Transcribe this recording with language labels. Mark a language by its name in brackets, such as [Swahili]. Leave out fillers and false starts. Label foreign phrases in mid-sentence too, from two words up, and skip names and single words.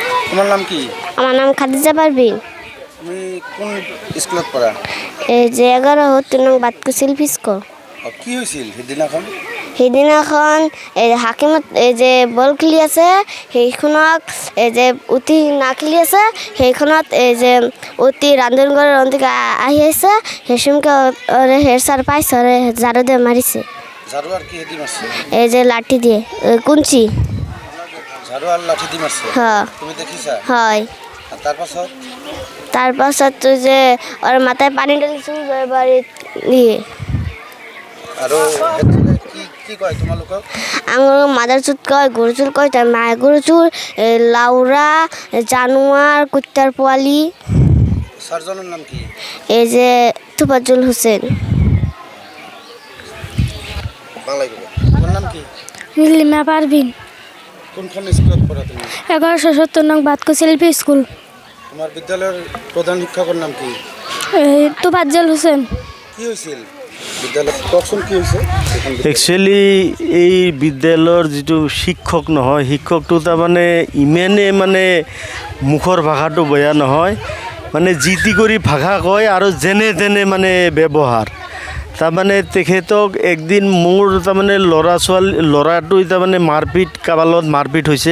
[Bangla] তোমার নাম কি? আমার নাম খাদিজা পারভিন। তুমি কোন স্কুলত পড়া? এই যে 11 নং বাতকুশিল ফিস্কো। কি হয়েছিল সেদিনাখন? [Assamese] সেইদিনাখন এই হাকিমত এই যে বল খেলি আছে সেইখনক এই যে উঠি না খেলি আছে সেইখনত এই যে উঠি ৰান্ধনঘৰৰ অন্তিকে আহি আছে সেইসমকে হেৰ চাৰ পাইছে ঝাৰু দিয়ে মাৰিছে। [Bangla] ঝাড়ু আর কি দি মারছে? এই যে লাঠি দিয়ে কুঞ্চি। ঝাড়ু আর লাঠি দি মারছে? হ্যাঁ। তুমি দেখিছা? [Assamese] হয়। [Bangla] আর তারপাছত? তারপাছত তো যে ওর মাথায় পানি ঢালিছে বাড়িত নিয়ে। [Assamese] আৰু কি কয় তোমালোকক? [Bangla] আঙুর মাদার চুত কয় গরু চুল কয় তার মায়ের গরু চুল লাউরা জানোয়ার কুত্তার পোয়ালি। স্যারজনের নাম কি? এই যে তুফাজ্জল হোসেন। বাংলায় বলো। তোমার নাম কি? নীলিমা পারভিন। কোনখান স্কুলত পড়া তুমি? 1170 নং বাতকুশিল স্কুল। তোমার বিদ্যালয়ের প্রধান শিক্ষকের নাম কি? তুফাজ্জল হোসেন। কি হয়েছিল বিদ্যালয়? কখন কি হয়েছে? [Assamese] একচুৱেলি এই বিদ্যালয়ৰ যিটো শিক্ষক নহয় শিক্ষকটো তাৰমানে ইমানে মানে মুখৰ ভাষাটো বেয়া নহয়, মানে যি টি কৰি ভাষা কয় আৰু যেনে তেনে মানে ব্যৱহাৰ। তাৰমানে তেখেতক একদিন মোৰ তাৰমানে ল'ৰাটোৱে তাৰমানে মাৰপিট কাৰোবাৰ লগত মাৰপিট হৈছে।